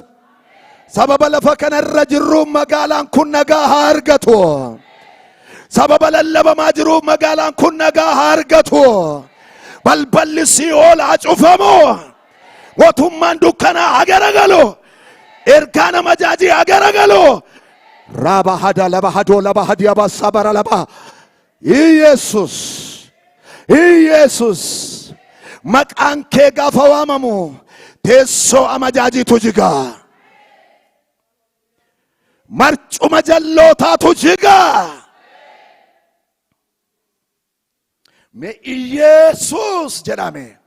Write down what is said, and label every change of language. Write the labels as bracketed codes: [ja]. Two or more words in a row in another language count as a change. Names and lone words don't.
[om] Sababa lafa kanarra jirru magaalaan kun nagaa haa argatu. Sababa lallabamaa jiru magaalaan kun nagaa haa argatu. Balballi Sii'ool haa cufamu. Mootummaan dukkanaa haa garagalu. Ergaan amajaajii haa garagalu. Raba hada laba hado laba hadiya basabara laba. Yesus. Yesus. Maqaan kee gaafa waamamu teessoo amajaajiitu jiga. Marcuma jallootaatu jiga. Me Yesus jedhame.